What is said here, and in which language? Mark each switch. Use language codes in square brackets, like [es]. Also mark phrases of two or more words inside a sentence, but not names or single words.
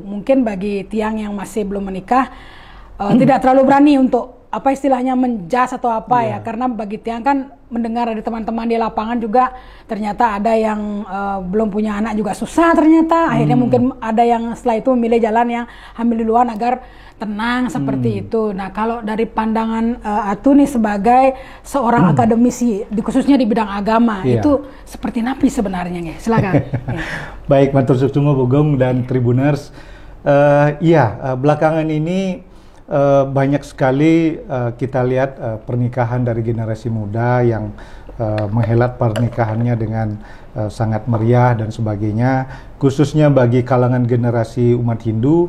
[id] Mungkin bagi tiang yang masih belum menikah tidak terlalu berani untuk apa istilahnya menjas atau apa ya, karena bagi tiang kan mendengar dari teman-teman di lapangan juga ternyata ada yang belum punya anak juga susah ternyata. Akhirnya mungkin ada yang setelah itu memilih jalan yang hamil duluan agar tenang seperti itu. Nah, kalau dari pandangan Atu nih sebagai seorang akademisi, khususnya di bidang agama, itu seperti napi sebenarnya nih. Silakan. Baik, [ban] matur suksuma [id] Bugong dan Tribuners. Belakangan ini banyak sekali kita lihat pernikahan dari generasi muda yang menghelat pernikahannya dengan sangat meriah dan sebagainya, khususnya bagi kalangan generasi umat Hindu.